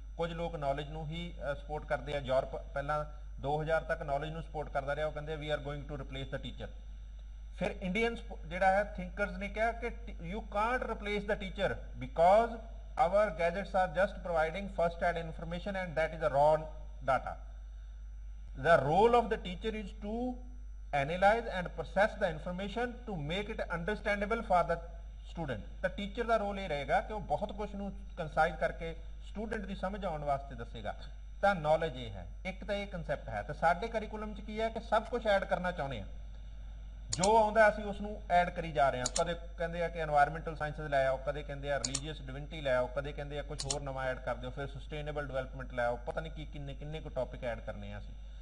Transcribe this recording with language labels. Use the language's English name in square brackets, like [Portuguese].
[Punjabi] ਕੁਝ ਲੋਕ ਨੌਲੇਜ ਨੂੰ ਹੀ ਸਪੋਰਟ ਕਰਦੇ ਆ। ਯੂਰਪ ਪਹਿਲਾਂ 2000 ਤੱਕ ਨੌਲੇਜ ਨੂੰ ਸਪੋਰਟ ਕਰਦਾ ਰਿਹਾ, ਉਹ ਕਹਿੰਦੇ [English] We are going to replace the teacher. [Punjabi] ਫਿਰ ਇੰਡੀਅਨ ਜਿਹੜਾ ਹੈ ਥਿੰਕਰਸ ਨੇ ਕਿਹਾ ਕਿ [English] You can't replace the teacher because our gadgets are just providing first hand information and that is a raw data. The role of the teacher is to analyze and process the information to make it understandable for the student. [Punjabi] ਤਾਂ teacher ਦਾ role ਇਹ ਰਹੇਗਾ ਕਿ ਉਹ ਬਹੁਤ ਕੁਝ ਨੂੰ ਕੰਸਾਈਜ਼ ਕਰਕੇ student ਦੀ ਸਮਝ ਆਉਣ ਵਾਸਤੇ ਦੱਸੇਗਾ। ਤਾਂ ਨੌਲੇਜ ਇਹ ਹੈ, ਇੱਕ ਤਾਂ ਇਹ ਕਨਸੈਪਟ ਹੈ। ਤੇ ਸਾਡੇ ਕਰਿਕੂਲਮ 'ਚ ਕੀ ਹੈ ਕਿ ਸਭ ਕੁਝ ਐਡ ਕਰਨਾ ਚਾਹੁੰਦੇ ਆ, ਜੋ ਆਉਂਦਾ ਅਸੀਂ ਉਸ ਨੂੰ ਐਡ ਕਰੀ ਜਾ ਰਹੇ ਹਾਂ। ਕਦੇ ਕਹਿੰਦੇ ਆ ਕਿ এনवायरमेंटल ਸਾਇੰਸਸ ਲੈ ਆਓ, ਕਦੇ ਕਹਿੰਦੇ ਆ ਰਿਲੀਜੀਅਸ ਡਿਵਿਨਿਟੀ ਲੈ ਆਓ, ਕਦੇ ਕਹਿੰਦੇ ਆ ਕੁਝ ਹੋਰ ਨਵਾਂ ਐਡ ਕਰ ਦਿਓ, ਫਿਰ ਸਸਟੇਨੇਬਲ ਡਿਵੈਲਪਮੈਂਟ ਲੈ ਆਓ, ਪਤਾ ਨਹੀਂ ਕਿੰਨੇ ਕੁ ਟੌਪਿਕ ਐਡ ਕਰਨੇ ਆ ਅਸੀਂ।